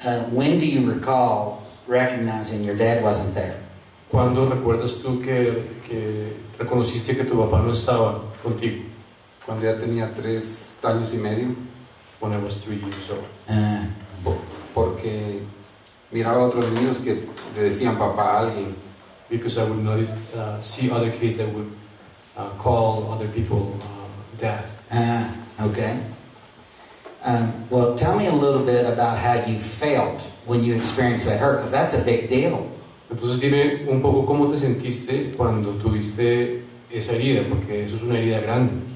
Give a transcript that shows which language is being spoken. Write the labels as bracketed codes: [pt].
[en] When do you recall recognizing your dad wasn't there? [es] ¿Cuándo recuerdas tú que reconociste que tu papá no estaba contigo? Cuando ya tenía 3 años y medio. [en] When I was 3 years old. [es] Porque miraba a otros niños que le decían papá a alguien. [en] Because I would notice, see other kids that would call other people dad. Okay. Well, tell me a little bit about how you felt when you experienced that hurt, because that's a big deal. [es] Entonces dime un poco cómo te sentiste cuando tuviste esa herida, porque eso es una herida grande.